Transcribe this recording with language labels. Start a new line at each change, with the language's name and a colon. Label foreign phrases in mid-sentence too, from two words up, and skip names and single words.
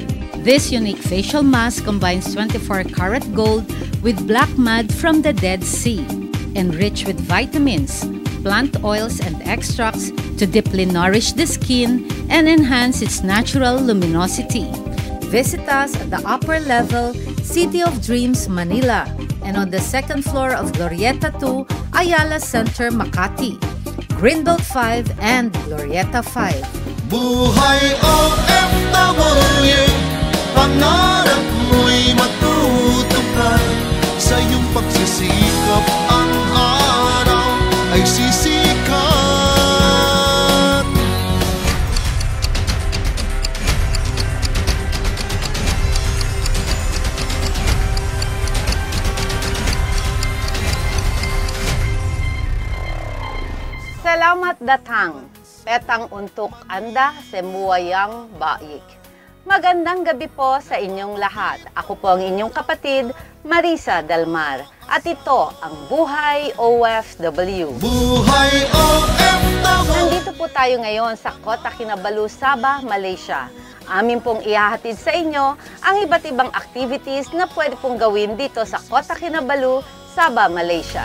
English: This unique facial mask combines 24-karat gold with black mud from the Dead Sea, enriched with vitamins, plant oils, and extracts to deeply nourish the skin and enhance its natural luminosity. Visit us at the upper level, City of Dreams, Manila, and on the 2nd floor of Glorieta 2, Ayala Center, Makati, Greenbelt 5, and Glorieta 5.
Filipino: Buhay OFW, pangarap mo'y matutupad. Sa iyong pagsisikap, ang araw ay sisikat.
Malay: Salamat datang, petang untuk Anda semuayang baik.
Filipino: Magandang gabi po sa inyong lahat. Ako po ang inyong kapatid, Marisa Del Mar. At ito ang Buhay OFW. Buhay OFW! Nandito po tayo ngayon sa Kota Kinabalu, Sabah, Malaysia. Amin pong ihahatid sa inyo ang iba't ibang activities na pwede pong gawin dito sa Kota Kinabalu, Sabah, Malaysia.